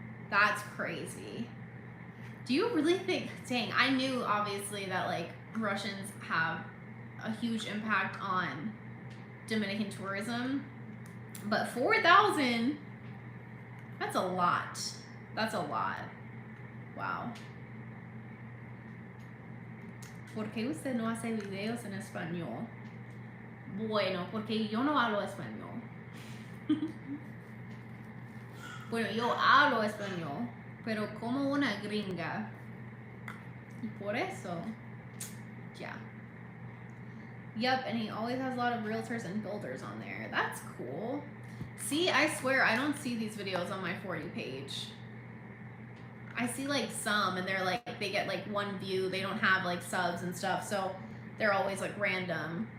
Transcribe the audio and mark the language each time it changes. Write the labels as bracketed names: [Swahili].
[English] That's crazy. Do you really think, dang, I knew obviously that like Russians have a huge impact on Dominican tourism, but 4,000, that's a lot. That's a lot. Wow. [Spanish] ¿Por qué usted no hace videos en español? Bueno, porque yo no hablo español. Bueno, yo hablo español, pero como una gringa. Y por eso, yeah. [English] Yep, and he always has a lot of realtors and builders on there. That's cool. See, I swear, I don't see these videos on my For You page. I see like some, and they're like, they get like one view. They don't have like subs and stuff, so they're always like random.